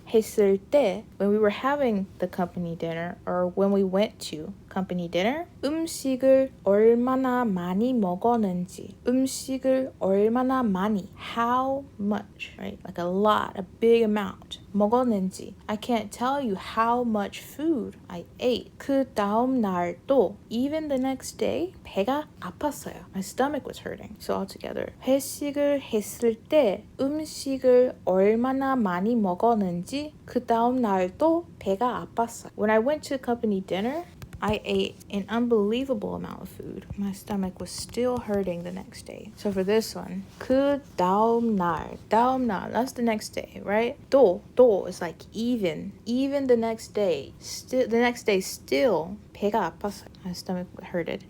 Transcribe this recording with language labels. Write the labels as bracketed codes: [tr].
[en] 했을 때, when we were having the company dinner, or when we went to company dinner, [ko] 음식을 얼마나 많이 먹었는지. 음식을 얼마나 많이, [en] how much, right? Like a lot, a big amount. 먹었는지. I can't tell you how much food I ate. [ko] 그 다음 날도, [en] even the next day, [ko] 배가 아팠어요. [en] My stomach was hurting. So altogether, [ko] 회식을 했을 때 음식을 얼마나 많이 먹었는지 그 다음 날도 배가 아팠어요. [en] When I went to company dinner, I ate an unbelievable amount of food. My stomach was still hurting the next day. So for this one, [ko] 그 다음 날, [en] that's the next day, right? 또 is like even the next day. Still the next day still [ko] 배가 아팠어요. [en] My stomach hurted.